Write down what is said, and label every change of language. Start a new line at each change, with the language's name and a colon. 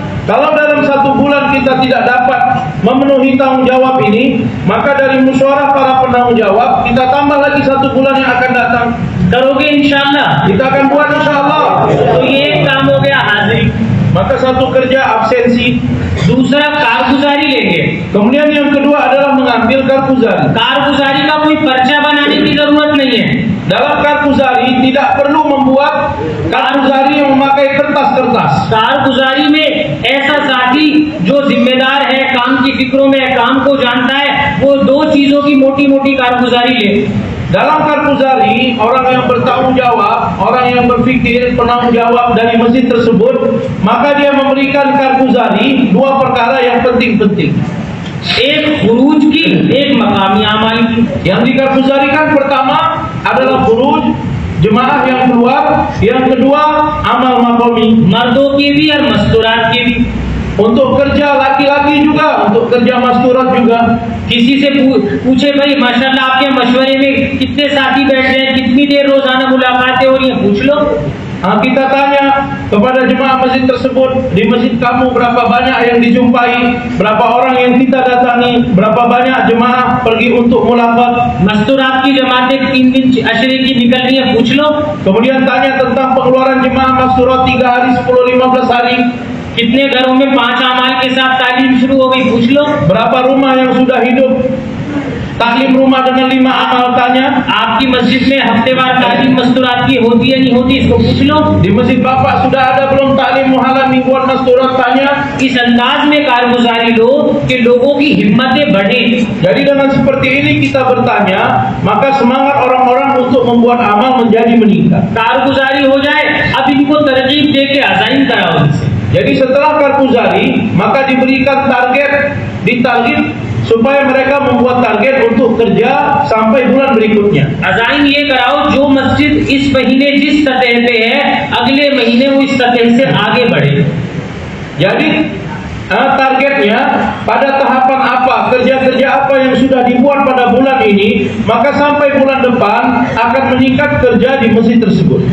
Indonesian: Kalau dalam 1 bulan kita tidak dapat memenuhi tanggung jawab ini, maka dari musyawarah para penanggung jawab kita tambah lagi 1 bulan yang akan datang.
Hindi: करोगे इंशाअल्लाह?
Indonesian: Kita akan buat insyaallah.
Hindi: तो ये एक काम हो गया हाजिरी।
Indonesian: Maka 1 kerja absensi,
Hindi: दूसरा कारगुजारी लेंगे।
Indonesian: kemudian yang kedua adalah mengambil karguzari.
Hindi: कारगुजारी का कोई पर्चा बनाने की जरूरत नहीं है।
Indonesian: Dalam karguzari tidak perlu membuat karguzari yang memakai kertas-kertas.
Hindi: कारगुजारी में ऐसा साथी जो जिम्मेदार है, काम की फिक्रों में है, काम को जानता है, वो 2 चीजों की मोटी-मोटी कारगुजारी ले।
Indonesian: Dalam karguzari, orang yang bertanggung jawab, orang yang berfikir penanggung jawab dari masjid tersebut, maka dia memberikan karguzari 2 perkara yang penting-penting.
Hindi: एक खुरूज की, एक मकामी आमाल की।
Indonesian: Yang dikarguzarikan pertama adalah khuruj, jemaah yang keluar, yang kedua amal maqami,
Hindi: मर्दों की भी और मस्तूरात की भी।
Indonesian: untuk kerja laki-laki juga, untuk kerja masturat juga.
Hindi: किसी से पूछे भाई माशाल्लाह आपके मशवरे में कितने साथी बैठ रहे हैं, कितनी देर रोजाना मुलाकातें हो रही हैं, पूछ लो।
Indonesian: Kita tanya kepada jemaah masjid tersebut, di masjid kamu berapa banyak yang dijumpai, berapa orang yang kita datangi, berapa banyak jemaah pergi untuk mulakat.
Hindi: मस्तूरात की जमातें 3 दिन अशरे की निकल रही है, पूछ लो।
Indonesian: Kemudian tanya tentang pengeluaran jemaah masturat 3 hari, 10, 15 hari.
Hindi: कितने घरों में 5 अमाल के साथ तालीम शुरू हो गई, पूछ लो।
Indonesian: Berapa rumah yang sudah hidup taklim rumah dengan 5 amal, tanya.
Hindi: आपकी मस्जिद में हफ्तेवार तालीम मस्तूरात की होती है नहीं होती, इसको पूछ लो।
Indonesian: Di masjid bapak sudah ada belum taklim muhalan mingguan masturat, tanya.
Hindi: इस अंदाज में कारगुजारी लो कि लोगों की हिम्मतें बढ़े।
Indonesian: Jadi dengan seperti ini kita bertanya, maka semangat orang-orang untuk membuat amal menjadi meningkat.
Hindi: कारगुजारी हो जाए, अब इनको तरजीब दे के अज़ाइन कराओ इनसे।
Indonesian: Jadi setelah karguzari, maka diberikan target, ditarget supaya mereka membuat target untuk kerja sampai bulan berikutnya.
Hindi: अज़ाइन ये कराओ जो मस्जिद इस महीने जिस सतह पे है, अगले महीने वो इस सतह से आगे बढ़े।
Indonesian: Jadi targetnya pada tahapan apa, kerja-kerja apa yang sudah dibuat pada bulan ini, maka sampai bulan depan akan meningkat kerja di masjid tersebut.